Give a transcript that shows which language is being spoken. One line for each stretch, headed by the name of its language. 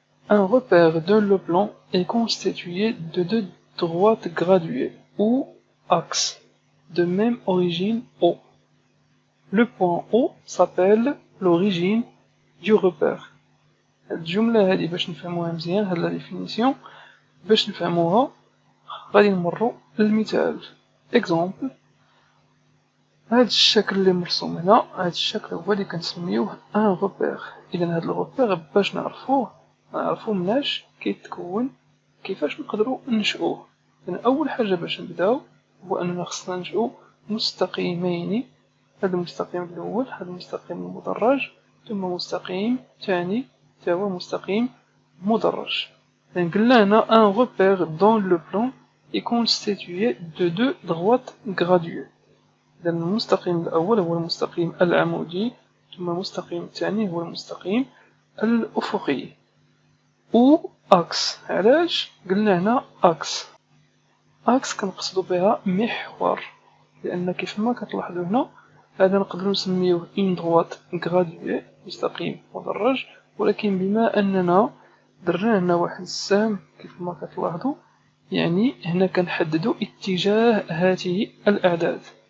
French: Un repère de Leblanc est constitué de deux droites graduées ou axes de même origine O. Le point O s'appelle l'origine du repère.
Arabic: الجملة هذه باش نفهموها مزيان، هاد لا ديفينيسيون باش نفهموها غادي نمروا للمثال. اكزومبل، هاد الشكل اللي مرسوم هنا، هاد الشكل هو اللي كنسميوه ان روبير. اذا هاد الروبير باش نعرفوه مناش كيتكون، كيفاش نقدروا ننشئوه. اذا اول حاجه باش نبداو هو اننا خصنا ننشئو مستقيمين. هاد المستقيم الاول، هاد المستقيم المدرج، ثم مستقيم ثاني تا هو مستقيم مدرج. إذا قلنا هنا
French: un repère dans le plan est constitué de deux droites graduées.
Arabic: إذا المستقيم الأول هو المستقيم العمودي، ثم المستقيم الثاني هو المستقيم الأفقي. أو أكس، علاش قلنا هنا أكس؟ أكس كنقصدو بها محور، لأن كيفما كتلاحظو هنا هذا نقدرو نسميوه
French: une droite graduée
Arabic: مستقيم مدرج، ولكن بما أننا درنا هنا واحد السهم كيفما كتلاحظو، يعني هنا كنحددو اتجاه هذه الأعداد،